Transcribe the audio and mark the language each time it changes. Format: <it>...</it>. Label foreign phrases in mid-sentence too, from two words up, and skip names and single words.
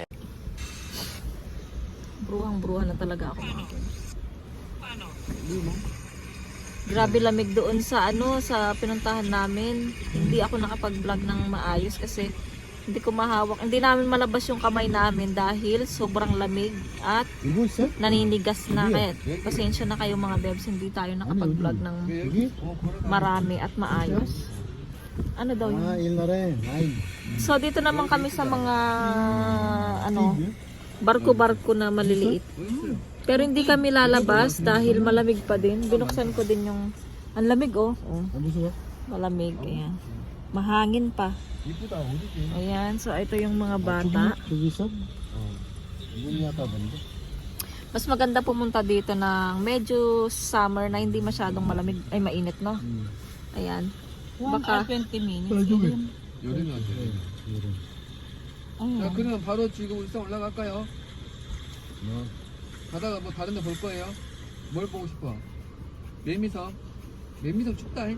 <tl>Bruhang-bruhan na talaga ako. Grabe lamig doon sa sa pinuntahan namin. Hindi ako nakapag-vlog ng maayos kasi hindi ko mahawak. Hindi namin malabas yung kamay namin dahil sobrang lamig at</tl> <ko>이거 있어?</ko> <tl>naninigas na. Kaya pasensya na kayo mga bebs, hindi tayo nakapag-vlog ng marami at maayos. Ano daw yun?</tl> <ko>아, 옛날에 아이</ko> <tl>So, dito naman kami sa mga, ano, barko-barko na maliliit. Pero hindi kami lalabas dahil malamig pa din. Binuksan ko din yung, ang lamig oh. Oh,</tl> <ko>무슨 거?</ko> <tl>malamig. Ayan. Mahangin pa.</tl> <ko>이쁘다 어디지?</ko> <tl>Ayan, so ito yung mga bata.</tl> <ko>저기 있어? 문이 아까 뭔데?</ko> <tl>Mas maganda pumunta dito ng medyo summer na hindi masyadong malamig, ay mainit, no? Ayan. Baka</tl> <en>20 minutes.</en> <ko>여름이 안 돼. 자, 그러면 바로 지금 울산 올라갈까요? 가다가 뭐 다른 데 볼 거예요? 뭘 보고 싶어? 매미섬. 매미섬 춥다. 잉?</ko>